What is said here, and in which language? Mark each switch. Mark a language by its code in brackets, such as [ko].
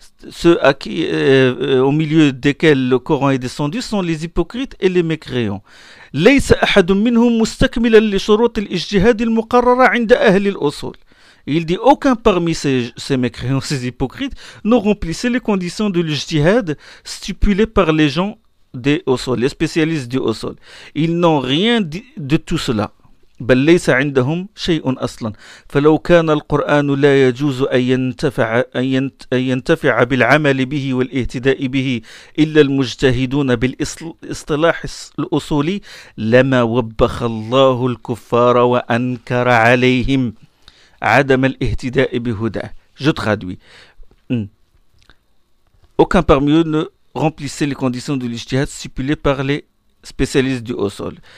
[fr] Ceux à qui, au milieu desquels le Coran est descendu sont les hypocrites et les mécréants. [ar] ليس أحد منهم مستكملا لشروط الاجتهاد المقررة عند أهل الأصول. [fr] Il dit aucun parmi ces mécréants, ces hypocrites, ne remplissait les conditions de l'ijtihad stipulées par les gens des usul, les spécialistes du usul. Ils n'ont rien de tout cela. [ar] بل ليس عندهم شيء اصلا فلو كان القران لا يجوز ان ينتفع بالعمل به والاهتداء به الا المجتهدون بالاصطلاح الاصولي لما وبخ الله الكفار وانكر عليهم عدم الاهتداء بهداه. [fr] Je traduis. Aucun parmi eux ne remplissait les conditions de l'ijtihad stipulées par les spécialistes du Osol.